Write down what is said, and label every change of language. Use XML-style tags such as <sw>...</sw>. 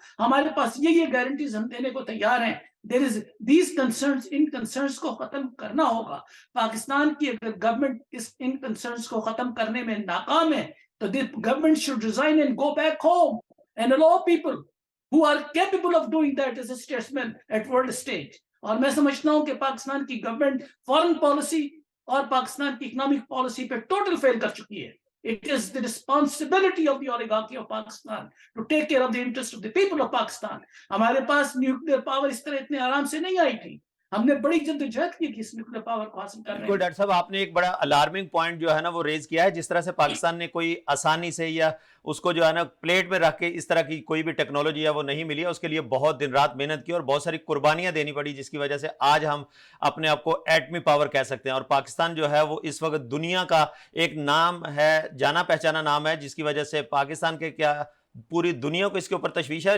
<ur>ہمارے پاس یہ گارنٹیز ہم دینے کو تیار ہیں۔</ur> <en>There is these concerns،</en> <ur>in concerns کو ختم کرنا ہوگا۔ پاکستان کی اگر گورنمنٹ ان concerns کو ختم کرنے میں ناکام ہے تو</ur> <en>the government should resign and go back home and allow people who are capable of doing that as a statesman at world stage۔</en> <ur>اور میں سمجھتا ہوں کہ پاکستان کی گورنمنٹ فارن پالیسی اور پاکستان کی اکنامک پالیسی پہ ٹوٹل فیل کر چکی ہے.</ur> <en>It is the responsibility of the oligarchy of Pakistan to take care of the interest of the people of Pakistan.</en> <ur>ہمارے پاس نیوکلیر پاور اس طرح اتنے آرام سے نہیں آئی تھی. ہم نے بڑی جدوجہد کی کہ اس نیوکلیر پاور کو حاصل کرنے میں. ڈاکٹر صاحب آپ نے ایک بڑا الارمنگ پوائنٹ جو ہے نا وہ ریز کیا ہے, جس طرح سے پاکستان نے کوئی آسانی سے یا اس کو جو ہے نا پلیٹ میں رکھ کے اس طرح کی کوئی بھی ٹیکنالوجی ہے وہ نہیں ملی ہے. اس کے لیے بہت دن رات محنت کی اور بہت ساری قربانیاں دینی پڑی, جس کی وجہ سے آج ہم اپنے آپ کو ایٹمی پاور کہہ سکتے ہیں. اور پاکستان جو ہے وہ اس وقت دنیا کا ایک نام ہے, جانا پہچانا نام ہے, جس کی وجہ سے پاکستان کے کیا پوری دنیا کو اس کے اوپر تشویش ہے.</ur>